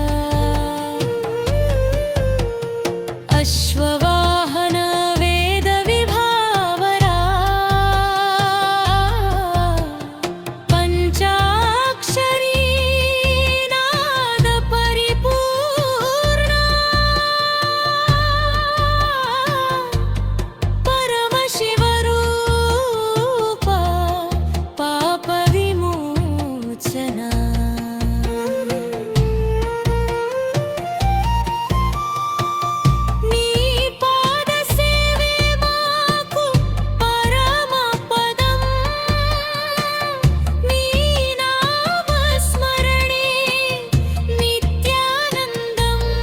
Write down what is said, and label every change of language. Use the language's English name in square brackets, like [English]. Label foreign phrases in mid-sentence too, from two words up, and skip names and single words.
[Sanskrit] अश्ववाहन वेद विभावरा, पंचाक्षरी नाद परिपूर्णा, परमशिवरूपा पाप विमोचना। [Telugu] నీ పాద సేవే మాకు పరమ పదం, నీ నామ స్మరణే నిత్యానందం।